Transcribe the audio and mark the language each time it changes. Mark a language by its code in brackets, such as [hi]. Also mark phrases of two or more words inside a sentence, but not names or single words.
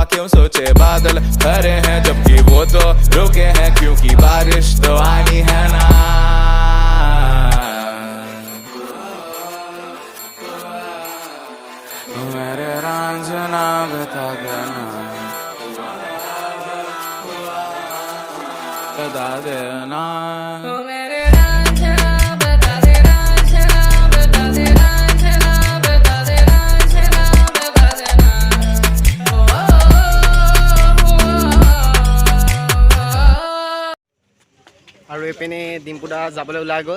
[hi] क्यों सोचे बादल भरे हैं जबकि वो तो रुके हैं, क्योंकि बारिश तो आनी है ना। मेरे रांझना बता देना, बता देना। [as] আৰু এইপিনে ডিম্পু দা যাবলৈ ওলাই গ'ল।